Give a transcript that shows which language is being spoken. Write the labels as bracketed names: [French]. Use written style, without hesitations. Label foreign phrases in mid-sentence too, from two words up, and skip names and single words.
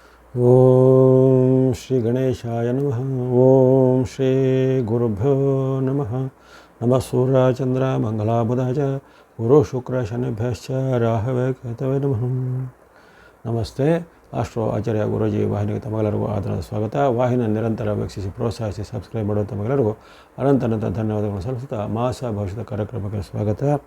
[Sanskrit] ಓಂ ಶ್ರೀ ಗಣೇಶಾಯ ನಮಃ. ಓಂ ಶ್ರೀ ಗುರುಭ್ಯೋ ನಮಃ. ನಮಃ ಸೂರ್ಯಚಂದ್ರ ಮಂಗಲಾಬುಧಾಯ ಗುರು ಶುಕ್ರ ಶನಿಭ್ಯಶ್ಚ ರಾಹವೇ ಕೇತವೇ ನಮಃ. [Kannada] ನಮಸ್ತೆ. ಆಸ್ಟ್ರೋ ಆಚಾರ್ಯ ಗುರೂಜಿ ವಾಹಿನಿಗೆ ತಮಗೆಲ್ಲರಿಗೂ ಆದರದ ಸ್ವಾಗತ. ವಾಹಿನಿ ನಿರಂತರ ವೀಕ್ಷಿಸಿ ಪ್ರೋತ್ಸಾಹಿಸಿ ಸಬ್ಸ್ಕ್ರೈಬ್ ಮಾಡುವ ತಮಗೆಲ್ಲರಿಗೂ ಅನಂತ ಧನ್ಯವಾದಗಳು ಸಲ್ಲಿಸುತ್ತಾ ಮಾಸ ಭವಿಷ್ಯದ ಕಾರ್ಯಕ್ರಮಕ್ಕೆ ಸ್ವಾಗತ.